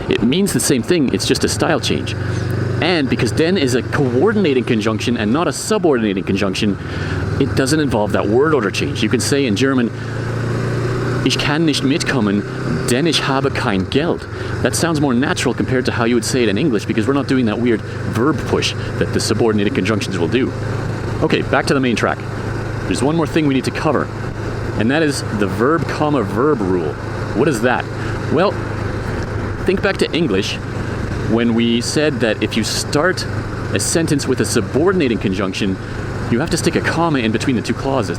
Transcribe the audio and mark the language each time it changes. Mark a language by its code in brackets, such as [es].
[en] It means the same thing, it's just a style change. And because den is a coordinating conjunction and not a subordinating conjunction, it doesn't involve that word order change. You can say in German, [de] Ich kann nicht mitkommen, denn ich habe kein Geld. [en] That sounds more natural compared to how you would say it in English because we're not doing that weird verb push that the subordinated conjunctions will do. Okay, back to the main track. There's one more thing we need to cover, and that is the verb comma verb rule. What is that? Well, think back to English when we said that if you start a sentence with a subordinating conjunction, you have to stick a comma in between the 2 clauses.